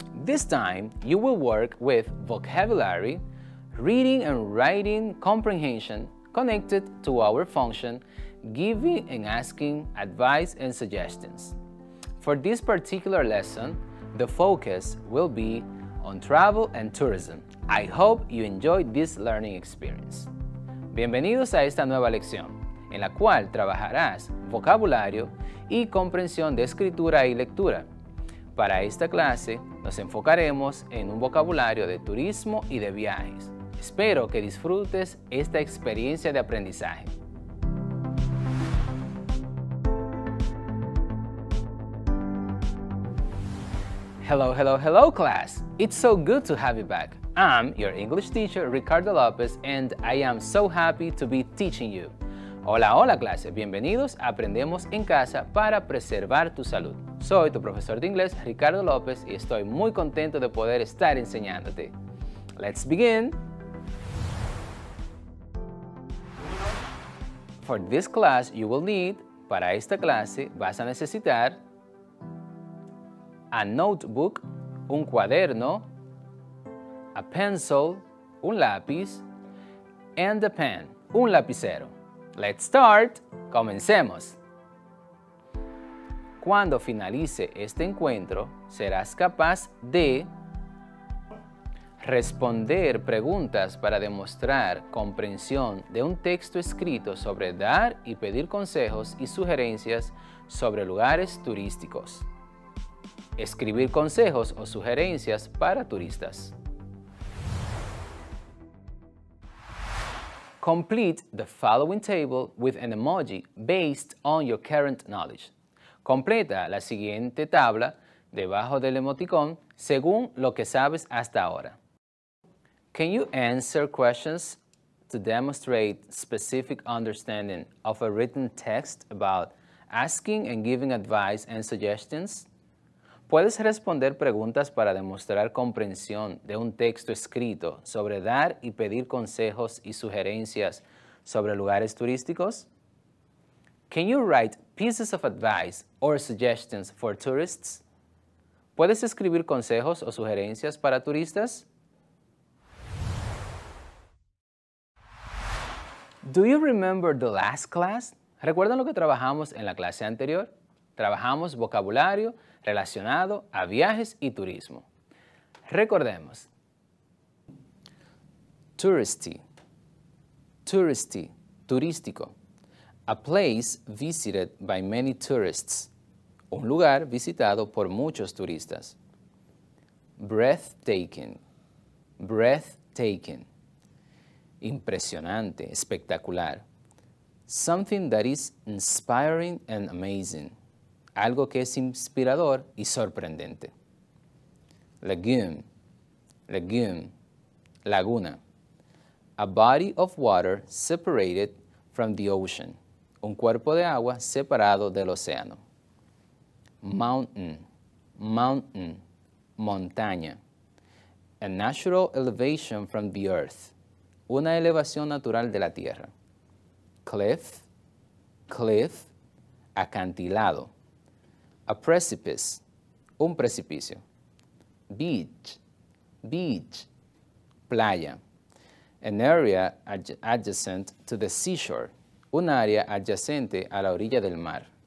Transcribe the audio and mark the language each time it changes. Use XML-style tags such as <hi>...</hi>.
<en>This time, you will work with vocabulary, reading and writing comprehension connected to our function, giving and asking advice and suggestions. For this particular lesson, the focus will be on travel and tourism. I hope you enjoyed this learning experience.</en> <es>Bienvenidos a esta nueva lección, en la cual trabajarás vocabulario y comprensión de escritura y lectura. Para esta clase nos enfocaremos en un vocabulario de turismo y de viajes. Espero que disfrutes esta experiencia de aprendizaje.</es> <en>Hello, hello, hello class! It's so good to have you back. I'm your English teacher, Ricardo Lopez, and I am so happy to be teaching you.</en> <es>Hola, hola clase, bienvenidos a Aprendemos en Casa para preservar tu salud. Soy tu profesor de inglés, Ricardo López, y estoy muy contento de poder estar enseñándote.</es> <en>Let's begin! For this class, you will need,</en> <es>para esta clase, vas a necesitar</es> <en>a notebook,</en> <es>un cuaderno,</es> <en>a pencil,</en> <es>un lápiz,</es> <en>and a pen,</en> <es>un lapicero.</es> <en>Let's start.</en> <es>Comencemos. Cuando finalice este encuentro, serás capaz de responder preguntas para demostrar comprensión de un texto escrito sobre dar y pedir consejos y sugerencias sobre lugares turísticos. Escribir consejos o sugerencias para turistas.</es> <en>Complete the following table with an emoji based on your current knowledge.</en> <es>Completa la siguiente tabla debajo del emoticón según lo que sabes hasta ahora.</es> <en>Can you answer questions to demonstrate specific understanding of a written text about asking and giving advice and suggestions?</en> <es>¿Puedes responder preguntas para demostrar comprensión de un texto escrito sobre dar y pedir consejos y sugerencias sobre lugares turísticos?</es> <en>Can you write pieces of advice or suggestions for tourists?</en> <es>¿Puedes escribir consejos o sugerencias para turistas?</es> <en>Do you remember the last class?</en> <es>¿Recuerdan lo que trabajamos en la clase anterior? Trabajamos vocabulario relacionado a viajes y turismo. Recordemos.</es> <en>Touristy, touristy, turístico. A place visited by many tourists.</en> <es>Un lugar visitado por muchos turistas.</es> <en>Breathtaking, breathtaking.</en> <es>Impresionante, espectacular.</es> <en>Something that is inspiring and amazing.</en> <es>Algo que es inspirador y sorprendente. Lagoon, lagoon, laguna.</es> <en>A body of water separated from the ocean.</en> <es>Un cuerpo de agua separado del océano.</es> <en>Mountain, mountain, montaña. A natural elevation from the earth.</en> <es>Una elevación natural de la tierra.</es> <en>Cliff, cliff, acantilado. A precipice,</en> <es>un precipicio.</es> <en>Beach, beach, playa. An area adjacent to the seashore,</en> <es>un área adyacente a la orilla del mar.</es>